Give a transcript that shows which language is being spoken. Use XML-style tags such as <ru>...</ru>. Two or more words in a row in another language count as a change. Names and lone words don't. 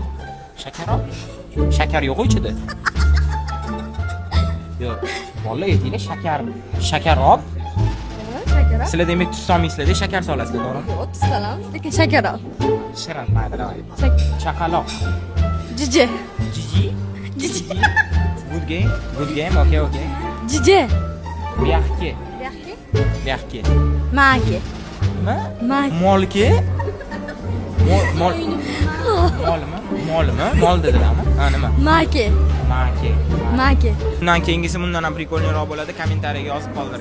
<uz>Shakarob? Shakar yo'q ichida. Yo'q. Vallahi aytinglar shakar. Shakarob. Shakarob. Sizlar demak tuz solmaysizlar-da, shakar solasizlar, to'g'rimi? Yo'q, tuz solamiz, lekin shakarob. Shirin, mayda, davay. Chaqaloq. Jiji. Jiji. Jiji.</uz> <en>Good game. Good game. Okay. Jiji. Byaxki. Yaxki. Byaxki. Maki.</en> <uz>Nima? Maki. Molki. Molmi? Mol dedilarmi? Ha, nima? Maki. Maki. Bundan keyingisi bundan ham prikolniroq bo'ladi.</uz>